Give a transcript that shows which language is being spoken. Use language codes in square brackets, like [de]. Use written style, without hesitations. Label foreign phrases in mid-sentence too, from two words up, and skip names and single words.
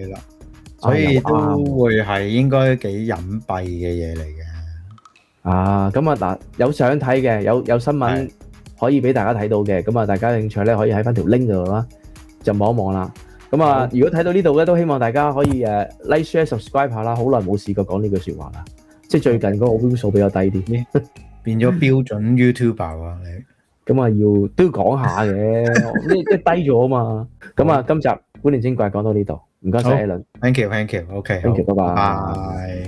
[yue] 係啦，所以都會係應該幾隱蔽嘅嘢嚟嘅。啊，咁啊嗱，有相睇嘅，有新聞可以俾大家睇到嘅，咁啊大家興趣咧可以喺翻條 link 度啦，就望一望啦。咁啊，如果睇到呢度咧，都希望大家可以 [en] like share subscribe [yue] 下啦。好耐冇試過講呢句説話啦，即係最近嗰個 view 數比較低啲，變咗標準 YouTuber 啊你。咁啊都要講下嘅，即係低咗啊嘛。咁啊，今集古靈精怪講到呢度，唔該晒 Alan， [en] thank you，OK， thank you，拜拜。